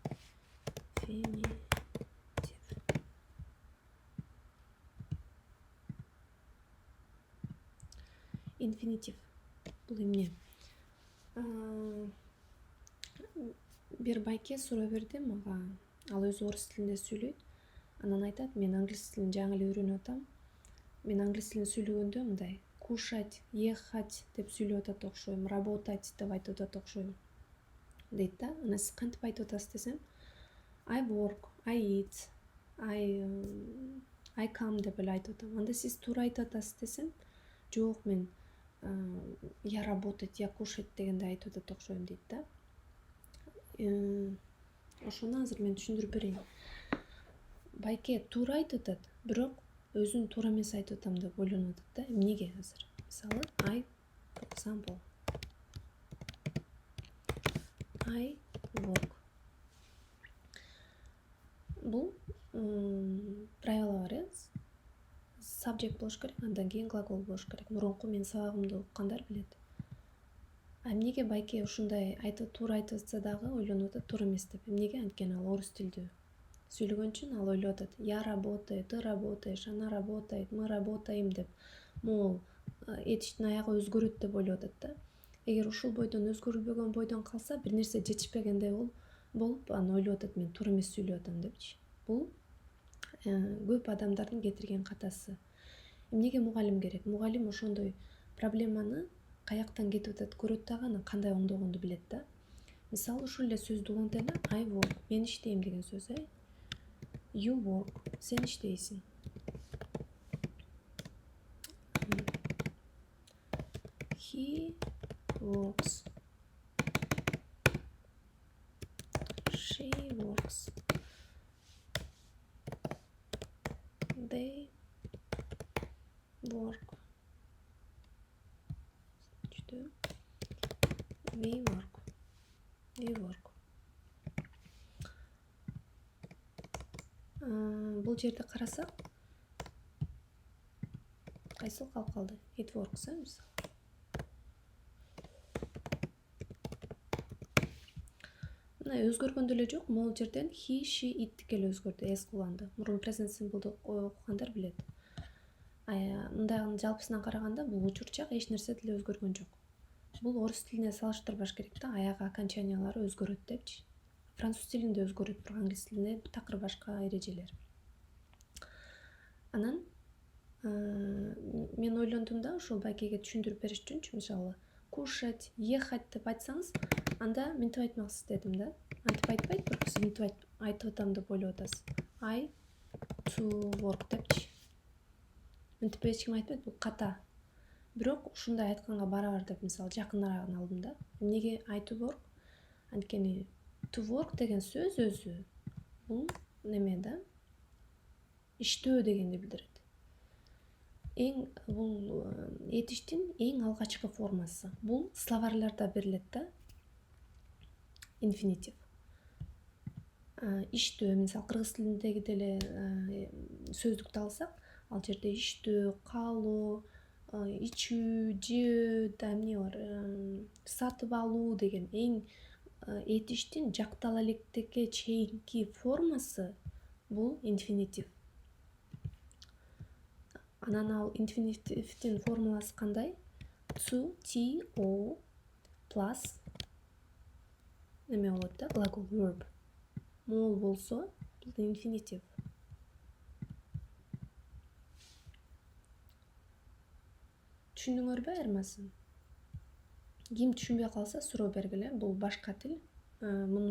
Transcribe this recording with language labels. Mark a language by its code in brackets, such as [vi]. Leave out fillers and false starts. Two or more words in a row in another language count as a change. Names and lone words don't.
[ky] Инфинитив бул эмне? Бир байке суроо берди мага. Ал өзү орус тилинде сүйлөйт. Анан айтат, мен англис тилин жаңы эле үйрөнүп атам. Мен англис тилин сүйлөгөндө мындай [ru] кушать, ехать [ky] деп сүйлөп атат окшойм, работать деп айтып атат окшойм дейт да. Анан сиз кантип айтып атасыз десем, [en] I work, I eat, I come [ky] деп эле айтып атам. Анда сиз туура айтып атасыз десем, жок, мен [ru] я работать, я кушать [ky] дегенде айтып атат окшойм дейт да. Ошону азыр мен түшүндүрүп берейин. Байке туура айтып атат, бирок өзүн туура эмес айтып атам деп ойлонуп атат да. Эмнеге азыр? Мисалы, [en] for example, I work. [ky] Бул правила бар, subject болуш керек, андан кийин глагол болуш керек. Мурунку мен сабагымды уккандар билет. Эмнеге байке ушундай туура айтып атса дагы ойлонуп атат туура эмес деп. Эмнеге? Анткени ал орус тилдүү сүйлөгөн үчүн ал ойлоп атат. [ru] Я работаю, ты работаешь, она работает, мы работаем [ky] деп. Могул этиштин аягы өзгөрөт деп ойлоп атат да. Эгер ушул бойдон өзгөрүлбөгөн бойдон калса, бир нерсе жетишпегендей болуп, аны ойлоп атат, мен туура эмес сүйлөп атам депчи. Бул көп адамдардын кетирген катасы. Эмнеге мугалим керек? Мугалим ошондой проблеманы каяктан кетип атат көрөт дагы, анан кандай оңдогонду билет да. Мисалы, ушул эле сөздү уланта эле, [en] I work, [ky] мен иштейм деген сөз, [en] You work, [ky] сен иштейсиң. [en] He works. She works. They work. We work. We work. [ky] Бул жерде карасак, кайсыл калып калды? [en] It works, [ky] мисалы. Мына өзгөргөн деле жок, могул жерден [en] he, she, it [ky] эле өзгөрдү, s кулланды. Мурун [en] present simple'ду [ky] окугандар билет. Мындагы жалпысынан караганда бул учурчак эч нерсе деле өзгөргөн жок. Бул орус тилине салыштырбаш керек да, аягы окончаниялары өзгөрөт депчи. Француз тилинде өзгөрөт, бирок англис тилинде такыр башка эрежелер. Анан мен ойлондум да, ошол байкеге түшүндүрүп бериш үчүнчү, мисалы, [ru] кушать, ехать [ky] деп айтсаңыз, анда мынтип айтмаксыз дедим да. Антип айтпайт, бирок сиз мынтип айтып атам деп ойлоп атасыз. [en] I to work депчи. [ky] Мынтип эч ким айтпайт, бул ката. Бирок ушундай айтканга барабар деп, мисалы, жакыныраагын алдым да. Эмнеге [en] I to work? [ky] Анткени [en] to work [ky] деген сөз өзү бул неме да, иштөө дегенди билдирет. Бул этиштин эң алгачкы формасы. Бул словарьларда берилет да. Инфинитив. Иштөө, мисалы, кыргыз тилиндеги деле сөздүктү алсак, ал жерде иштөө, калуу, ичүү, жөө, эмне бар, сатып алуу деген эң этиштин жактала электеге чейинки формасы бул инфинитив. Анан ал инфинитивдин формуласы кандай? [en] To plus [ky] неме болот да, глагол, verb. Могул болсо, бул инфинитив. Түшүндүңөрбү айырмасын? Ким түшүнбөй калса суроо бергиле, бул башка тил.